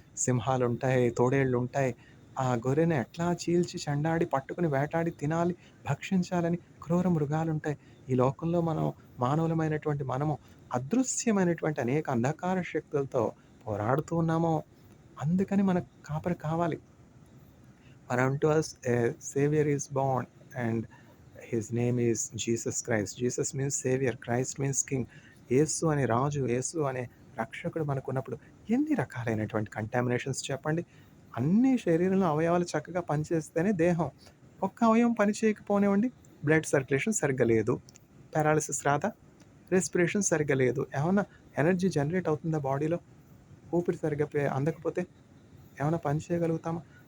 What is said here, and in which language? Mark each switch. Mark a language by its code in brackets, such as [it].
[te] సింహాలుంటాయి, తోడేళ్ళుంటాయి. ఆ గొర్రెని ఎట్లా చీల్చి చెండాడి, పట్టుకొని వేటాడి తినాలి, భక్షించాలని క్రూర మృగాలుంటాయి. ఈ లోకంలో మానవులమైనటువంటి మనము అదృశ్యమైనటువంటి అనేక అంధకార శక్తులతో పోరాడుతూ ఉన్నాము. అందుకని మనకు కాపరి కావాలి. [en] For unto us a Savior is born, and his name is Jesus Christ. Jesus means Savior, Christ means King. [te] యేసు అనే రాజు, యేసు అనే రక్షకుడు మనకున్నప్పుడు ఎన్ని రకాలైనటువంటి కంటామినేషన్స్ చెప్పండి. అన్ని శరీరంలో అవయవాలు చక్కగా పనిచేస్తేనే దేహం. ఒక్క అవయవం పని చేయకపోనివ్వండి, బ్లడ్ సర్క్యులేషన్ సరిగ్గా లేదు, పారాలిసిస్ రాదా, రెస్పిరేషన్ సరిగ్గా లేదు, ఏమన్నా ఎనర్జీ జనరేట్ అవుతుందా బాడీలో, ఊపిరి సరిగ్గా అందకపోతే ఏమైనా పని చేయగలుగుతామా?